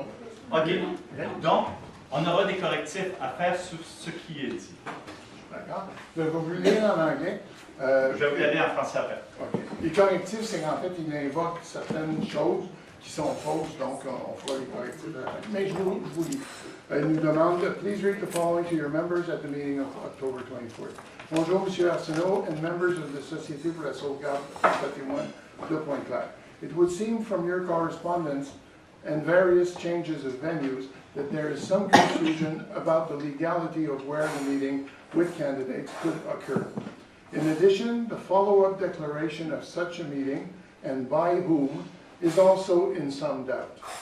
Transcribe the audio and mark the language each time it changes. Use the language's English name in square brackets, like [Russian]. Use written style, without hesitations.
[French] OK. Donc, on aura des correctifs à faire sur ce qui est dit. D'accord. Je vais vous lire en anglais. Je vais vous aller en français après. Okay. Les correctifs, c'est qu'en fait, il invoque certaines choses qui sont fausses, donc on fera les correctifs à la fin. Mais je vous lis. Il nous demande, please read the following to your members at the meeting of October 24th. Bonjour, M. [English] Arsenault and members of the Société pour la sauvegarde du patrimoine de Pointe-Claire. It would seem from your correspondence and various changes of venues that there is some confusion about the legality of where the meeting with candidates could occur. In addition, the follow-up declaration of such a meeting, and by whom, is also in some doubt.